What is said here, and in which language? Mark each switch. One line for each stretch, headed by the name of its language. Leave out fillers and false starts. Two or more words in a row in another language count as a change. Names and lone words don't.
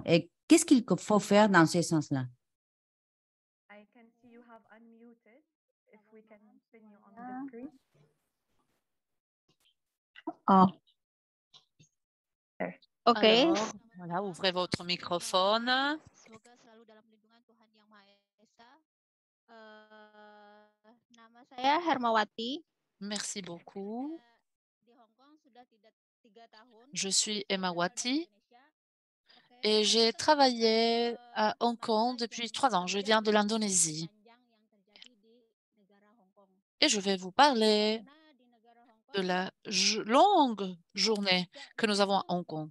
French: Et qu'est-ce qu'il faut faire dans ce sens-là? Oh. OK. Alors, voilà, ouvrez votre microphone.
Indonesian: Semoga selalu dalam lindungan Tuhan Yang Maha Esa. Nama saya Hermawati.
French: Merci beaucoup.
Indonesian: Di Hong Kong sudah 3 tahun.
French: Je suis Emma Wati et j'ai travaillé à Hong Kong depuis 3 ans. Je viens de l'Indonésie et je vais vous parler de la longue journée que nous avons à Hong Kong.